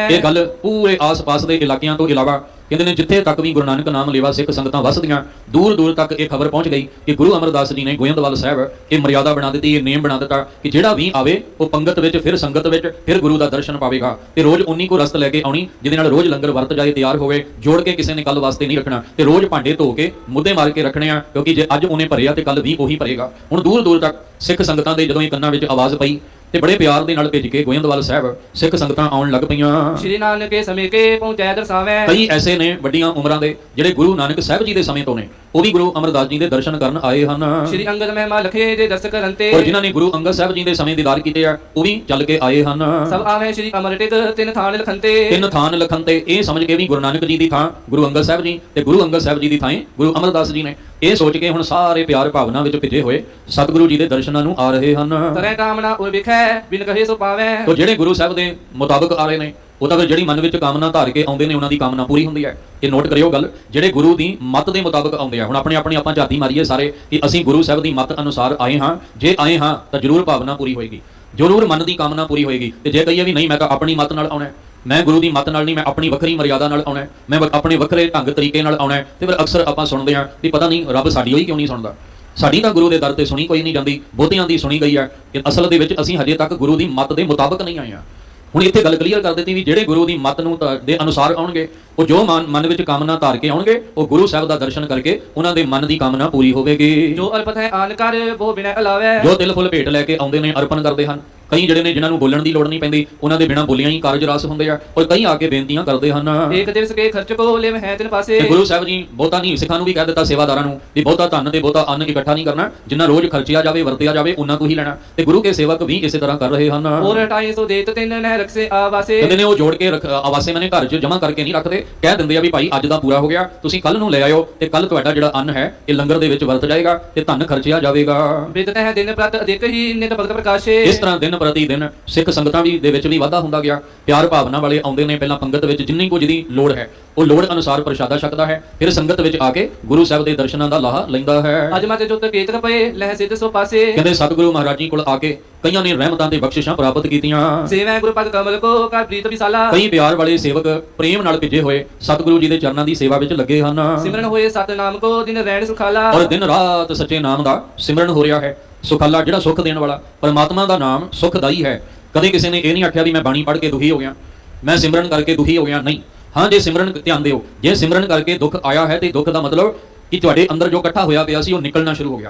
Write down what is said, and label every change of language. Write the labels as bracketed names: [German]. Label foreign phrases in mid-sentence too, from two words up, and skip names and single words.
[Punjabi] ਇਹ ਗੱਲ ਪੂਰੇ ਆਸ-ਪਾਸ ਦੇ ਇਲਾਕਿਆਂ ਤੋਂ ਇਲਾਵਾ ਕਹਿੰਦੇ ਨੇ ਜਿੱਥੇ ਤੱਕ ਵੀ ਗੁਰੂ ਨਾਨਕ ਨਾਮ ਲੇਵਾ ਸਿੱਖ ਸੰਗਤਾਂ ਵਸਦੀਆਂ, ਦੂਰ ਦੂਰ ਤੱਕ ਇਹ ਖਬਰ ਪਹੁੰਚ ਗਈ ਕਿ ਗੁਰੂ ਅਮਰਦਾਸ ਜੀ ਨੇ ਗੋਇੰਦਵਾਲ ਸਾਹਿਬ ਇਹ ਮਰਿਆਦਾ ਬਣਾ ਦਿੱਤੀ, ਇਹ ਨੇਮ ਬਣਾ ਦਿੱਤਾ ਕਿ ਜਿਹੜਾ ਵੀ ਆਵੇ ਉਹ ਪੰਗਤ ਵਿੱਚ ਫਿਰ ਸੰਗਤ ਵਿੱਚ ਫਿਰ ਗੁਰੂ ਦਾ ਦਰਸ਼ਨ ਪਾਵੇਗਾ ਤੇ ਰੋਜ਼ ਉਨੀ ਕੋ ਰਸਤ ਲੈ ਕੇ ਆਉਣੀ ਜਿਹਦੇ ਨਾਲ ਰੋਜ਼ ਲੰਗਰ ਵਰਤ ਜਾਏ, ਤਿਆਰ ਹੋਵੇ, ਜੋੜ ਕੇ ਕਿਸੇ ਨੇ ਕੱਲ ਵਾਸਤੇ ਨਹੀਂ ਰੱਖਣਾ ਤੇ ਰੋਜ਼ ਭਾਂਡੇ ਧੋ ਕੇ ਮੁੱਦੇ ਮਾਰ ਕੇ ਰੱਖਣੇ ਆ, ਕਿਉਂਕਿ ਜੇ ਅੱਜ ਉਹਨੇ ਭਰਿਆ ਤੇ ਕੱਲ ਵੀ ਉਹੀ ਭਰੇਗਾ। ਹੁਣ ਦੂਰ ਦੂਰ ਤੱਕ ਸਿੱਖ ਸੰਗਤਾਂ ਦੇ ਜਦੋਂ ਇਹ ਕੰਨਾਂ ਵਿੱਚ ਆਵਾਜ਼ ਪਈ ਤੇ ਬੜੇ ਪਿਆਰ ਦੇ ਨਾਲ ਭੇਜ ਕੇ ਗੋਇੰਦਵਾਲ ਸਾਹਿਬ ਸਿੱਖ ਸੰਗਤਾਂ ਆਉਣ ਲੱਗ ਪਈਆਂ। [Braj] श्री नानक के समय के पहुँचै दर्शावै। [Punjabi] ਕਈ ਐਸੇ ਨੇ ਵੱਡੀਆਂ ਉਮਰਾਂ ਦੇ ਜਿਹੜੇ ਗੁਰੂ ਨਾਨਕ ਸਾਹਿਬ ਜੀ ਦੇ ਸਮੇਂ ਤੋਂ ਨੇ, ਉਹ ਵੀ ਗੁਰੂ ਅਮਰਦਾਸ ਜੀ ਦੇ ਦਰਸ਼ਨ ਕਰਨ ਆਏ ਹਨ। [Braj] श्री अंगद महिमा लखे दे दर्श करंते। [Punjabi] ਔਰ ਜਿਨ੍ਹਾਂ ਨੇ ਗੁਰੂ ਅੰਗਦ ਸਾਹਿਬ ਜੀ ਦੇ ਸਮੇਂ ਦੀਦਾਰ ਕੀਤੇ ਆ, ਉਹ ਵੀ ਚੱਲ ਕੇ ਆਏ ਹਨ। [Braj] सब आवे श्री अमरटित तिन थान लखनते। [Punjabi] ਤਿੰਨ ਥਾਨ ਲਖਨ ਤੇ ਇਹ ਸਮਝ ਕੇ ਵੀ ਗੁਰੂ ਨਾਨਕ ਜੀ ਦੀ ਥਾਂ ਗੁਰੂ ਅੰਗਦ ਸਾਹਿਬ ਜੀ ਤੇ ਗੁਰੂ ਅੰਗਦ ਸਾਹਿਬ ਜੀ ਦੀ ਥਾਂ ਗੁਰੂ ਅਮਰਦਾਸ ਜੀ ਨੇ। ਇਹ ਸੋਚ ਕੇ ਹੁਣ ਸਾਰੇ ਪਿਆਰ ਭਾਵਨਾ ਵਿੱਚ ਭਿੱਜੇ ਹੋਏ ਸਤਿਗੁਰੂ ਜੀ ਦੇ ਦਰਸ਼ਨਾਂ ਨੂੰ ਆ ਰਹੇ ਹਨ। [Braj] तरह कामना उर बिखै बिन कहे सो पावै। [Punjabi] ਤੋ ਜਿਹੜੇ ਗੁਰੂ ਸਾਹਿਬ ਦੇ ਮੁਤਾਬਕ ਆ ਰਹੇ ਨੇ, ਉਹ ਤਾਂ ਫਿਰ ਜਿਹੜੀ ਮਨ ਵਿੱਚ ਕਾਮਨਾ ਧਾਰ ਕੇ ਆਉਂਦੇ ਨੇ, ਉਹਨਾਂ ਦੀ ਕਾਮਨਾ ਪੂਰੀ ਹੁੰਦੀ ਹੈ। ਇਹ ਨੋਟ ਕਰਿਓ ਗੱਲ, ਜਿਹੜੇ ਗੁਰੂ ਦੀ ਮੱਤ ਦੇ ਮੁਤਾਬਕ ਆਉਂਦੇ ਆ। ਹੁਣ ਆਪਣੇ ਆਪਾਂ ਝਾਤੀ ਮਾਰੀਏ ਸਾਰੇ ਕਿ ਅਸੀਂ ਗੁਰੂ ਸਾਹਿਬ ਦੀ ਮੱਤ ਅਨੁਸਾਰ ਆਏ ਹਾਂ। ਜੇ ਆਏ ਹਾਂ ਤਾਂ ਜ਼ਰੂਰ ਭਾਵਨਾ ਪੂਰੀ ਹੋਏਗੀ, ਜ਼ਰੂਰ ਮਨ ਦੀ ਕਾਮਨਾ ਪੂਰੀ ਹੋਏਗੀ। ਤੇ ਜੇ ਕਹੀਏ ਵੀ ਨਹੀਂ, ਮੈਂ ਤਾਂ ਆਪਣੀ ਮੱਤ ਨਾਲ ਆਉਣਾ, ਮੈਂ ਗੁਰੂ ਦੀ ਮੱਤ ਨਾਲ ਨਹੀਂ, ਮੈਂ ਆਪਣੀ ਵੱਖਰੀ ਮਰਿਆਦਾ ਨਾਲ ਆਉਣਾ, ਮੈਂ ਆਪਣੇ ਵੱਖਰੇ ਢੰਗ ਤਰੀਕੇ ਨਾਲ ਆਉਣਾ, ਤੇ ਫਿਰ ਅਕਸਰ ਆਪਾਂ ਸੁਣਦੇ ਹਾਂ ਵੀ ਪਤਾ ਨਹੀਂ ਰੱਬ ਸਾਡੀ ਹੋਈ ਕਿਉਂ ਨਹੀਂ ਸੁਣਦਾ। ਸਾਡੀ ਤਾਂ ਗੁਰੂ ਦੇ ਦਰ ਤੇ ਸੁਣੀ ਕੋਈ ਨਹੀਂ ਜਾਂਦੀ, ਬਹੁਤਿਆਂ ਦੀ ਸੁਣੀ ਗਈ ਹੈ। ਅਸਲ ਦੇ ਵਿੱਚ ਅਸੀਂ ਹਜੇ ਤੱਕ ਗੁਰੂ ਦੀ ਮੱਤ ਦੇ ਮੁਤਾਬਕ ਨਹੀਂ ਆਏ ਹਾਂ। ਹੁਣ ਇੱਥੇ ਗੱਲ ਕਲੀਅਰ ਕਰ ਦਿੱਤੀ ਵੀ ਜਿਹੜੇ ਗੁਰੂ ਦੀ ਮੱਤ ਨੂੰ ਦੇ ਅਨੁਸਾਰ ਆਉਣਗੇ, ਉਹ ਜੋ ਮਨ ਵਿੱਚ ਕਾਮਨਾ ਧਾਰ ਕੇ ਆਉਣਗੇ, ਉਹ ਗੁਰੂ ਸਾਹਿਬ ਦਾ ਦਰਸ਼ਨ ਕਰਕੇ ਉਹਨਾਂ ਦੇ ਮਨ ਦੀ ਕਾਮਨਾ ਪੂਰੀ ਹੋਵੇਗੀ। [Braj] जो अल्पत है आन कर वो बिना अलावै। [Punjabi] ਜੋ ਤਿਲ ਫੁੱਲ ਭੇਟ ਲੈ ਕੇ ਆਉਂਦੇ ਨੇ, ਅਰਪਣ ਕਰਦੇ ਹਨ। ਕਈ ਜਿਹੜੇ ਨੇ ਜਿਨ੍ਹਾਂ ਨੂੰ ਬੋਲਣ ਦੀ ਲੋੜ ਨਹੀਂ ਪੈਂਦੀ, ਉਹਨਾਂ ਦੇ ਬਿਨਾਂ ਬੋਲੀਆਂ ਹੀ ਕਾਰਜ ਰਸ ਹੁੰਦੇ ਆ। ਔਰ ਕਈ ਆ ਕੇ ਬੇਨਤੀਆਂ ਕਰਦੇ ਹਨ। [Braj] एक दिवस के खर्च को लेव है तिन पासे। [Punjabi] ਤੇ ਗੁਰੂ ਸਾਹਿਬ ਜੀ ਬਹੁਤਾ ਨਹੀਂ, ਸਿੱਖਾਂ ਨੂੰ ਵੀ ਕਹਿ ਦਿੱਤਾ, ਸੇਵਾਦਾਰਾਂ ਨੂੰ ਵੀ ਬਹੁਤਾ ਧਨ ਤੇ ਬਹੁਤਾ ਅੰਨ ਇਕੱਠਾ ਨਹੀਂ ਕਰਨਾ, ਜਿੰਨਾ ਰੋਜ਼ ਖਰਚਿਆ ਜਾਵੇ ਵਰਤਿਆ ਜਾਵੇ ਉਹਨਾਂ ਤੋਂ ਹੀ ਲੈਣਾ। ਤੇ ਗੁਰੂ ਕੇ ਸੇਵਕ ਵੀ ਇਸੇ ਤਰ੍ਹਾਂ ਕਰ ਰਹੇ ਹਨ। [Braj] और 250 देत तिन नह रखसे आवासे। [Punjabi] ਕਹਿੰਦੇ ਨੇ ਉਹ ਜੋੜ ਕੇ ਆਵਾਸੇ ਮੈਨੇ ਘਰ 'ਚ ਜਮ੍ਹਾਂ ਕਰਕੇ ਨਹੀਂ ਰੱਖਦੇ, ਕਹਿ ਦਿੰਦੇ ਆ ਵੀ ਭਾਈ ਅੱਜ ਦਾ ਪੂਰਾ ਹੋ ਗਿਆ, ਤੁਸੀਂ ਕੱਲ ਨੂੰ ਲੈ ਆਇਓ, ਤੇ ਕੱਲ ਤੁਹਾਡਾ ਜਿਹੜਾ ਅੰਨ ਹੈ ਇਹ ਲੰਗਰ ਦੇ ਵਿੱਚ ਵਰਤ ਜਾਏਗਾ ਤੇ ਧਨ ਖਰਚਿਆ ਜਾਵੇਗਾ। [Braj] बिदत है दिन प्रत अधिक ही नित भगत प्रकाशे। [Punjabi] ਇਸ ਤਰ੍ਹਾਂ ਦਿਨ ਪ੍ਰਤੀ ਦਿਨ ਸਿੱਖ ਸੰਗਤਾਂ ਵੀ ਦੇ ਵਿੱਚ ਵੀ ਵਾਧਾ ਹੁੰਦਾ ਗਿਆ। ਪਿਆਰ ਭਾਵਨਾ ਵਾਲੇ ਆਉਂਦੇ ਨੇ, ਪਹਿਲਾਂ ਪੰਗਤ ਵਿੱਚ ਜਿੰਨੀ ਕੁਝ ਦੀ ਲੋੜ ਹੈ ਉਹ ਲੋੜ ਅਨੁਸਾਰ ਪ੍ਰਸ਼ਾਦਾ ਛਕਦਾ ਹੈ, ਫਿਰ ਸੰਗਤ ਵਿੱਚ ਆ ਕੇ ਗੁਰੂ ਸਾਹਿਬ ਦੇ ਦਰਸ਼ਨਾਂ ਦਾ ਲਾਹਾ ਲੈਂਦਾ ਹੈ। [Braj] अज मत जुत केतक पए लह सिद्ध सो पासे। [Punjabi] ਕਹਿੰਦੇ ਸਤਿਗੁਰੂ ਮਹਾਰਾਜ ਜੀ ਕੋਲ ਆ ਕੇ ਕਈਆਂ ਨੇ ਰਹਿਮਤਾਂ ਤੇ ਬਖਸ਼ਿਸ਼ਾਂ ਪ੍ਰਾਪਤ ਕੀਤੀਆਂ। [Braj] सेवै गुरु पद कमल को कर प्रीत विसाला। [Punjabi] ਕਈ ਪਿਆਰ ਵਾਲੇ ਸੇਵਕ ਪ੍ਰੇਮ ਨਾਲ ਭਿੱਜੇ ਹੋਏ ਸਤਿਗੁਰੂ ਜੀ ਦੇ ਚਰਨਾਂ ਦੀ ਸੇਵਾ ਵਿੱਚ ਲੱਗੇ ਹਨ। [Braj] सिमरन होए सत नाम को दिन रैन सुखाला। [Punjabi] ਔਰ ਦਿਨ ਰਾਤ ਸੱਚੇ ਨਾਮ ਦਾ ਸਿਮਰਨ ਹੋ ਰਿਹਾ ਹੈ। ਸੁਖਾਲਾ ਜਿਹੜਾ ਸੁੱਖ ਦੇਣ ਵਾਲਾ ਪਰਮਾਤਮਾ ਦਾ ਨਾਮ ਸੁਖਦਾਈ ਹੈ। ਕਦੇ ਕਿਸੇ ਨੇ ਇਹ ਨਹੀਂ ਆਖਿਆ ਵੀ ਮੈਂ ਬਾਣੀ ਪੜ੍ਹ ਕੇ ਦੁਖੀ ਹੋ ਗਿਆ, ਮੈਂ ਸਿਮਰਨ ਕਰਕੇ ਦੁਖੀ ਹੋ ਗਿਆ, ਨਹੀਂ। ਹਾਂ, ਜੇ ਸਿਮਰਨ ਧਿਆਨ ਦਿਓ, ਜੇ ਸਿਮਰਨ ਕਰਕੇ ਦੁੱਖ ਆਇਆ ਹੈ ਤੇ ਦੁੱਖ ਦਾ ਮਤਲਬ ਕਿ ਤੁਹਾਡੇ ਅੰਦਰ ਜੋ ਇਕੱਠਾ ਹੋਇਆ ਪਿਆ ਸੀ ਉਹ ਨਿਕਲਣਾ ਸ਼ੁਰੂ ਹੋ ਗਿਆ।